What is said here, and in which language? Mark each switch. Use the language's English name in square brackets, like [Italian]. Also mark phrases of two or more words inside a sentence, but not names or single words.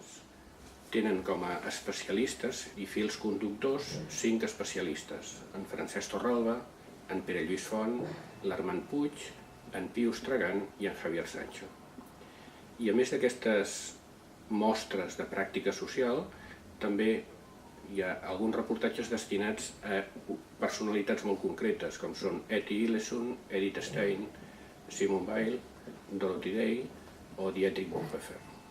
[Catalan] Tenen com a especialistes i fils conductors 5 especialistes: en Francesc Torralba, en Pere Lluís Font, l'Armand Puig, en Pius Tragant i en Javier Sancho. I a més d'aquestes mostres de pràctica social, també hi ha alguns reportatges destinats a personalitats molt concretes, com són Etty Hillesum, Edith Stein, Simone Weil, Dorothy Day o Dietrich Bonhoeffer.